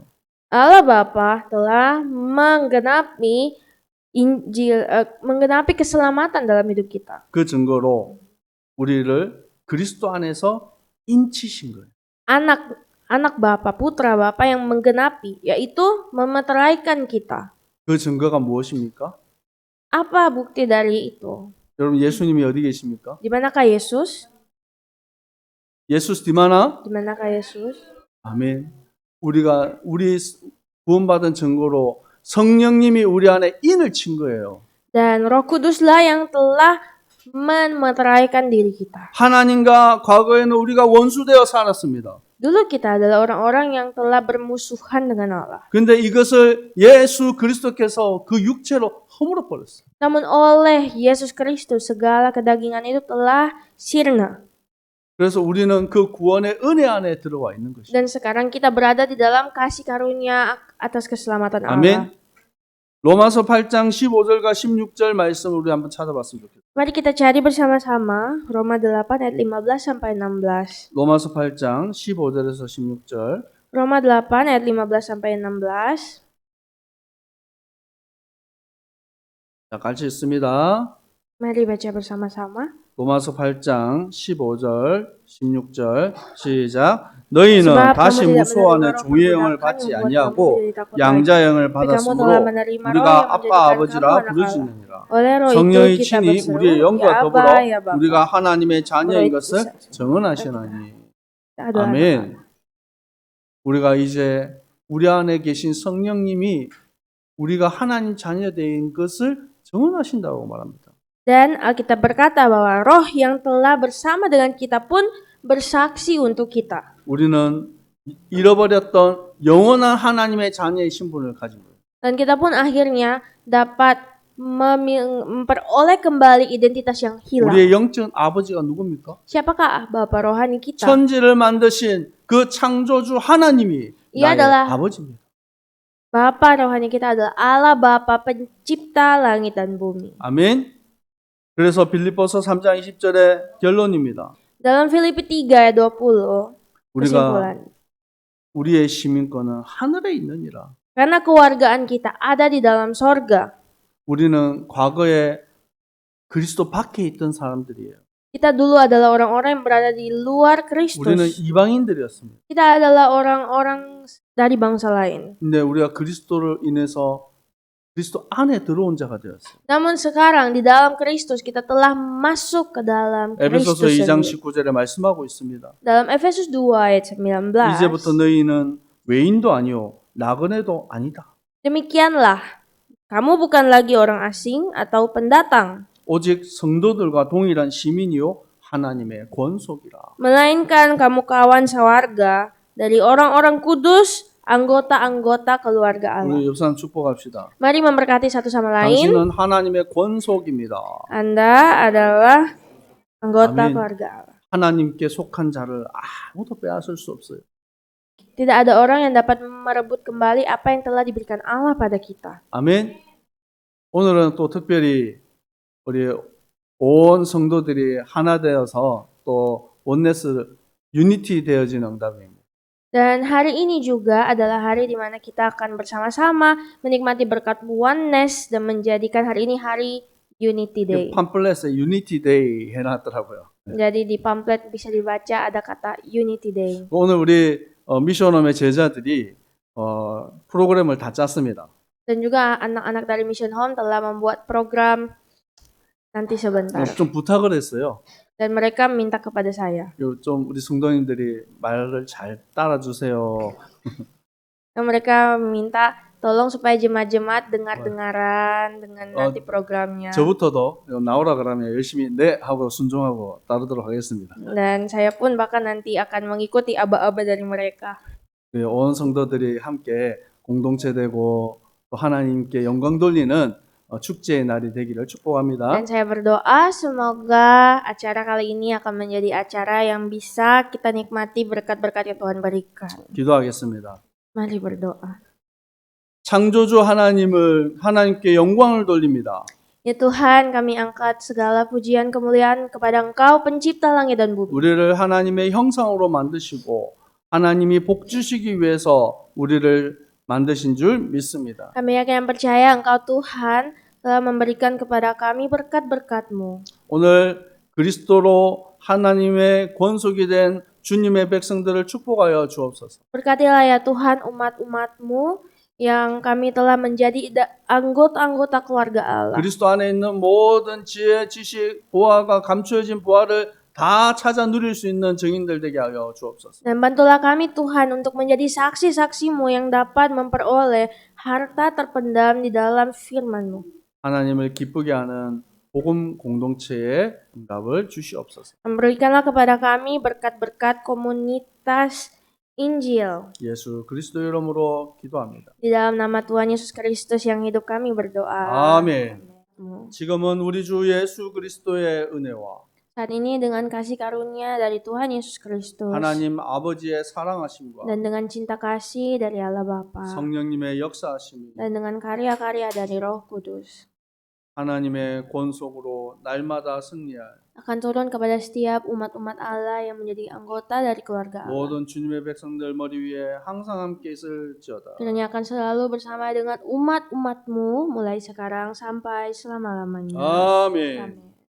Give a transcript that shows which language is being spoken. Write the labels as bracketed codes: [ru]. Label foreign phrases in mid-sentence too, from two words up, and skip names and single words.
[id] Allah Bapa telah menggenapi Injil, menggenapi keselamatan dalam hidup kita. [ko] 그 증거로 우리를 그리스도 안에서 인치신 거예요. [id] Anak Bapa, putra Bapa yang menggenapi, yaitu memeteraikan kita. [ko] 그 증거가 무엇입니까? [id] Apa bukti dari itu? [ko] 여러분 예수님이 어디 계십니까? [id] Di manakah Yesus? Yesus di mana? Di manakah Yesus? [ko] 아멘. 우리 구원받은 증거로 성령님이 우리 안에 인을 친 거예요. [id] Dan Roh Kuduslah yang telah memeteraikan diri kita. [ko] 하나님과 과거에는 우리가 원수되어 살았습니다. [id] Dulu kita adalah orang-orang yang telah bermusuhan dengan Allah. [ko] 근데 이것을 예수 그리스도께서 그 육체로 허물어 버렸어요. [id] Namun oleh Yesus Kristus segala kedagingan itu telah sirna. [ko] 그래서 우리는 그 구원의 은혜 안에 들어와 있는 것이죠. [id] Dan sekarang kita berada di dalam kasih karunia atas keselamatan Allah. [ko] 아멘. 로마서 8장 15절과 16절 말씀을 우리 한번 찾아봤으면 좋겠어요. [id] Mari kita cari bersama-sama Roma 8 ayat 15 sampai 16. [ko] 로마서 8장 15절에서 16절. [id] Roma 8 ayat 15 sampai 16. [ko] 자, 같이 읽습니다. [id] Mari baca bersama-sama. [ko] 로마서 8장 15절, 16절 시작. 너희는 [id] Sebab [ko] 다시 [id] kamu tidak [ko] 무소한의 [id] menerima roh [ko] 종의 영을 [id] perbudakan [ko] 받지 [id] membuat [ko] 아니하고 [id] kamu jadi takut lagi. [ko] 양자영을 [id] Tapi kamu telah [ko] 받았으므로 [id] menerima roh [ko] 우리가 [id] yang [ko] 아빠 [id] menjadikan kamu [ko] 아버지라 [id] anak Allah. [ko] 부르짖느니라. [id] Oleh roh itu [ko] 성령이 [id] kita [ko] 친히 [id] berseru, [ko] 우리의 [id] ya [ko] 영과 더불어 [id] Aba, ya Bapa. [ko] 우리가 하나님의 자녀인 [id] Roh itu [ko] 것을 [id] bisa. [ko] 증언하시나니. [id] Kita adalah anak Allah. [ko] 아멘. 우리가 이제 우리 안에 계신 성령님이 우리가 하나님 자녀된 것을 증언하신다고 말합니다. [id] Dan Alkitab berkata bahwa roh yang telah bersama dengan kita pun bersaksi untuk kita. [ko] 우리는 잃어버렸던 영원한 하나님의 자녀의 신분을 가진 거예요. [id] Dan kita pun akhirnya dapat memperoleh kembali identitas yang hilang. [ko] 우리의 영적 아버지가 누굽니까? [id] Siapakah Bapa rohani kita? [ko] 천지를 만드신 그 창조주 하나님이 [id] Ia [ko] 나의 [id] adalah [ko] 아버지입니다. [id] Bapa rohani kita adalah Allah Bapa pencipta langit dan bumi. [ko] 아멘. 그래서 빌립보서 3장 20절의 결론입니다. [id] Dalam Filipi 3 ayat 20, [ko] 우리가 [id] kesimpulan. [ko] 우리의 시민권은 하늘에 있느니라. [id] Karena kewargaan kita ada di dalam sorga. [ko] 우리는 과거에 그리스도 밖에 있던 사람들이에요. [id] Kita dulu adalah orang-orang yang berada di luar [ko] 우리는 [id] Kristus. [ko] 이방인들이었습니다. [id] Kita adalah orang-orang dari bangsa lain. [ko] 근데 우리가 그리스도를 인해서 그리스도 안에 들어온 자가 되었어요. [id] Namun sekarang di dalam Kristus kita telah masuk ke dalam [ko] 에베소서 [id] Kristus [ko] 2장 [id] sendiri. [ko] 19절에 말씀하고 있습니다. [id] Dalam Efesus 2 ayat 19. [ko] 이제부터 너희는 외인도 아니요 나그네도 아니다. [id] Demikianlah, kamu bukan lagi orang asing atau pendatang, [ko] 오직 성도들과 동일한 시민이요 하나님의 권속이라. [id] melainkan kamu kawan sewarga dari orang-orang kudus, anggota-anggota keluarga Allah. [ko] 우리 옆 사람 축복합시다. [id] Mari memberkati satu sama lain. [ko] 당신은 하나님의 권속입니다. [id] Anda adalah anggota Amin. keluarga Allah. [ko] 하나님께 속한 자를 아무도 빼앗을 수 없어요. [id] Tidak ada orang yang dapat merebut kembali apa yang telah diberikan Allah pada kita. [ko] 아멘. 오늘은 또 특별히 우리 온 성도들이 하나 되어서 또 [en] oneness unity [ko] 되어진 응답입니다. [id] Dan hari ini juga adalah hari di mana kita akan bersama-sama menikmati berkat oneness dan menjadikan hari ini hari Unity Day. [ko] 팜플렛에 유니티 데이 해놨더라고요. [id] Jadi di pamflet bisa dibaca ada kata Unity Day. [ko] 오늘 우리 미션홈의 제자들이 프로그램을 다 짰습니다. [id] Dan juga anak-anak dari Mission Home telah membuat program nanti sebentar. [ko] 좀 부탁을 했어요. [id] Dan mereka minta kepada saya. [ko] 좀 우리 성도님들이 말을 잘 따라주세요. [id] Dan mereka minta tolong supaya jemaat-jemaat dengar-dengaran dengan nanti programnya. [ko] 저부터도 나오라 그러면 열심히 네 하고 순종하고 따르도록 하겠습니다. [id] Dan saya pun bahkan nanti akan mengikuti aba-aba dari mereka. [ko] 온 성도들이 함께 공동체 되고 또 하나님께 영광 돌리는 축제의 날이 되기를 축복합니다. [id] Dan saya berdoa semoga acara kali ini akan menjadi acara yang bisa kita nikmati berkat-berkat yang Tuhan berikan. [ko] 기도하겠습니다. [id] Mari berdoa. [ko] 창조주 하나님께 영광을 돌립니다. [id] Ya Tuhan, kami angkat segala pujian kemuliaan kepada Engkau pencipta langit dan bumi. [ko] 우리를 하나님의 형상으로 만드시고 하나님이 복 주시기 위해서 우리를 만드신 줄 믿습니다. [id] Kami yakin dan percaya Engkau Tuhan telah memberikan kepada kami berkat-berkat-Mu. [ko] 오늘 그리스도로 하나님의 권속이 된 주님의 백성들을 축복하여 주옵소서. [id] Berkatilah ya Tuhan umat-umat-Mu yang kami telah menjadi anggota-anggota keluarga Allah. [ko] 그리스도 안에 있는 모든 지혜, 지식, 보화가 감추어진 보화를 다 찾아 누릴 수 있는 증인들 되게 하여 주옵소서. [id] Dan bantulah kami Tuhan untuk menjadi saksi-saksi-Mu yang dapat memperoleh harta terpendam di dalam firman-Mu. [ko] 하나님을 기쁘게 하는 복음 공동체의 응답을 주시옵소서. [id] Berikanlah kepada kami berkat-berkat komunitas Injil. [ko] 예수 그리스도 이름으로 기도합니다. [id] Di dalam nama Tuhan Yesus Kristus yang hidup kami berdoa. [ko] 아멘. 지금은 우리 주 예수 그리스도의 은혜와 [id] Saat ini dengan kasih karunia dari Tuhan Yesus Kristus [ko] 하나님 아버지의 사랑하심과 [id] dan dengan cinta kasih dari Allah Bapa [ko] 성령님의 역사하심이 [id] dan dengan karya-karya dari Roh Kudus [ko] 하나님의 권속으로 날마다 승리할 [id] akan turun kepada setiap umat-umat Allah yang menjadi anggota dari keluarga Allah. [ko] 모든 주님의 백성들 머리 위에 항상 함께 있을지어다. [id] Kiranya akan selalu bersama dengan umat-umatmu mulai sekarang sampai selama-lamanya. [ko] 아멘. [id] Amin.